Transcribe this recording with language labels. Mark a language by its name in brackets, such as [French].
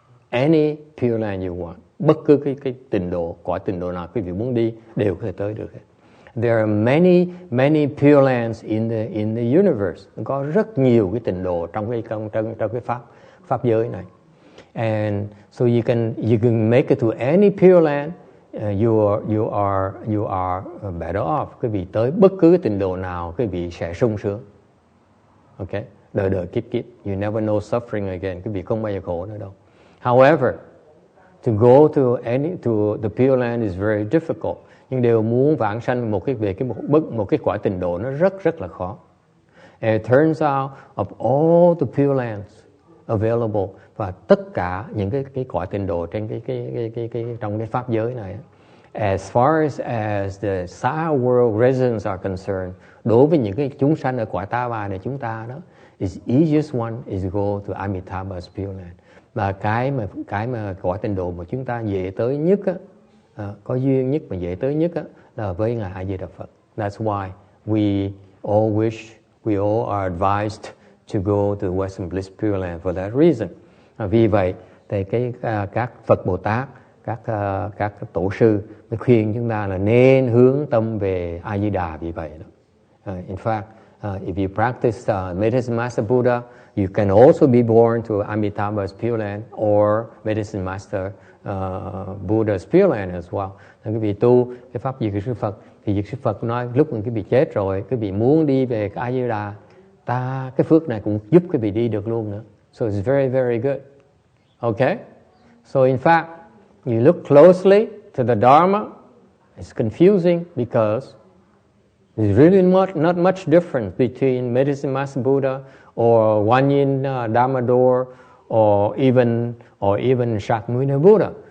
[English] Any Pure Land you want, [Vietnamese] bất cứ cái tịnh độ, cõi tịnh độ nào quý vị muốn đi đều có thể tới được hết. [English] There are many Pure Lands in the universe. [Vietnamese] Có rất nhiều cái tịnh độ trong cái pháp giới này. [English] And so you can make it to any Pure Land. You are better off. [Vietnamese] Quý vị tới bất cứ cái tịnh độ nào quý vị sẽ sung sướng. Okay? Đời kiếp. [English] You never know suffering again. [Vietnamese] Quý vị không bao giờ khổ nữa đâu. [English] However, to go to the Pure Land is very difficult. [Vietnamese] Nhưng đều muốn vãng sanh một cái cõi tịnh độ nó rất là khó. [English] And it turns out of all the Pure Lands available, [Vietnamese] và tất cả những cái cõi tịnh độ trên trong cái pháp giới này, [English] as far as the Saha world residents are concerned, [Vietnamese] đối với những cái chúng sanh ở cõi ta bà này chúng ta đó, [English] is easiest one is go to Amitabha's Pure Land. [Vietnamese] Và cái mà cõi tịnh độ mà chúng ta dễ tới nhất á, có duyên nhất mà dễ tới nhất á, là với Ngài A Di Đà Phật. [English] That's why we all are advised to go to Western Bliss Pure Land for that reason. [Vietnamese] Vì vậy thì các Phật Bồ Tát, các tổ sư mới khuyên chúng ta là nên hướng tâm về A Di Đà vì vậy đó. [English] In fact, if you practice Medicine Master Buddha, you can also be born to Amitabha's Pure Land or Medicine Master Buddha's Pure Land as well. [Vietnamese] Quý vị tu cái pháp Dược Sư Phật thì Dược Sư Phật nói lúc mà quý vị chết rồi, quý vị muốn đi về cái A Di Đà, cái phước này cũng giúp quý vị đi được luôn nữa. [English] So it's very, very good. Okay? So in fact, you look closely to the Dharma, it's confusing because there's really not much difference between Medicine Master Buddha or One Yin Dharma Door or even Shakyamuni Buddha.